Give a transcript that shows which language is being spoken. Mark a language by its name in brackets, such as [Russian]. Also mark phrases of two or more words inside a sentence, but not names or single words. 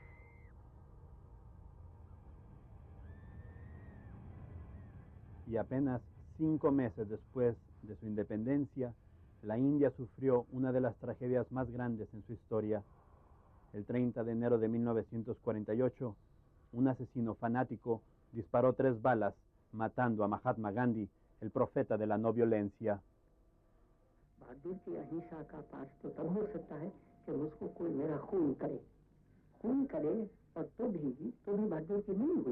[Spanish] Y apenas 5 meses después de su independencia, la India sufrió una de las tragedias más grandes en su historia. El 30 de enero de 1948, un asesino fanático disparó 3 balas, matando a Mahatma Gandhi, el profeta de la no violencia. [Hindi] बहादुर की अहिंसा का पाठ तो तब हो सकता है कि उसको कोई मेरा खून करे और तो भी बहादुर की नहीं हुई।